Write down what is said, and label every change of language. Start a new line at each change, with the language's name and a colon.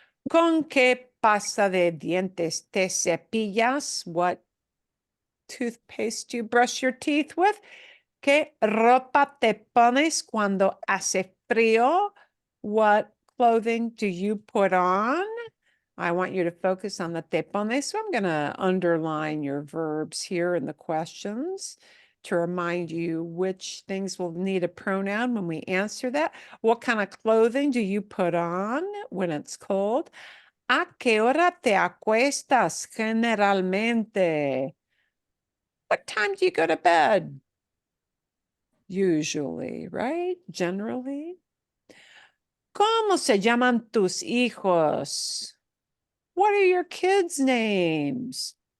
Spanish: ¿Con qué pasta de dientes te cepillas?
English: What toothpaste do you brush your teeth with?
Spanish: ¿Qué ropa te pones cuando hace frío?
English: What clothing do you put on? I want you to focus on the
Spanish: te pones.
English: So I'm going to underline your verbs here in the questions to remind you which things will need a pronoun when we answer that. What kind of clothing do you put on when it's cold?
Spanish: ¿A qué hora te acuestas generalmente?
English: What time do you go to bed? Usually, right? Generally.
Spanish: ¿Cómo se llaman tus hijos?
English: What are your kids' names?